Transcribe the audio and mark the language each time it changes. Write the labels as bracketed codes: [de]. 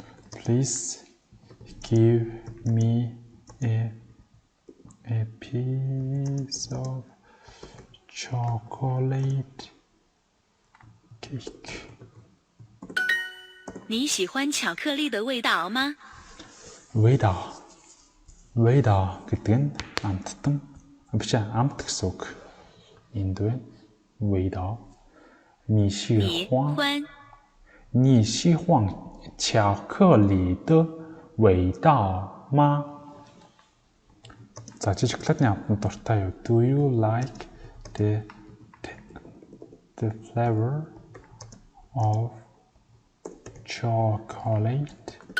[en] Please give me a piece of chocolate cake. [zh] 你喜欢巧克力的味道吗？ [mn] 味道гэдэг нь амттан биш амт гэсэн үг. Энд байна. 味道. [zh] 你喜欢巧克力的味道吗? [mn] За, чи шоколадны амтанд дуртай юу? [en] Do you like the flavor of chocolate?